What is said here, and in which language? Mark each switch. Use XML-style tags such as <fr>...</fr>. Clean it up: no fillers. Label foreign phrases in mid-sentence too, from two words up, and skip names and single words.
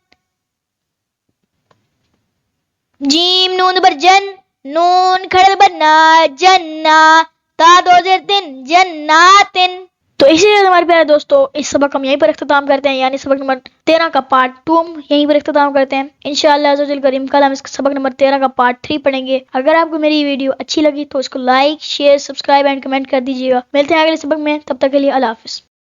<ur>جیم نون زبر جن، نون کھڑے زبر نا، جنہ. تا دو زیر تن، جناتن. تو اسی لیے ہمارے پیارے دوستو اس سبق ہم یہیں پر اختتام کرتے ہیں، یعنی سبق نمبر 13 کا پارٹ 2 ہم یہیں پر اختتام کرتے ہیں.</ur> <ar>انشاءاللہ عزوجل</ar> <ur>کریم کل ہم اس سبق نمبر 13 کا پارٹ 3 پڑھیں گے. اگر آپ کو میری ویڈیو اچھی لگی تو اس کو</ur> <en>like, share, subscribe and comment</en> <ur>کر دیجیے گا. ملتے ہیں اگلے سبق میں، تب تک کے لیے اللہ حافظ.</ur>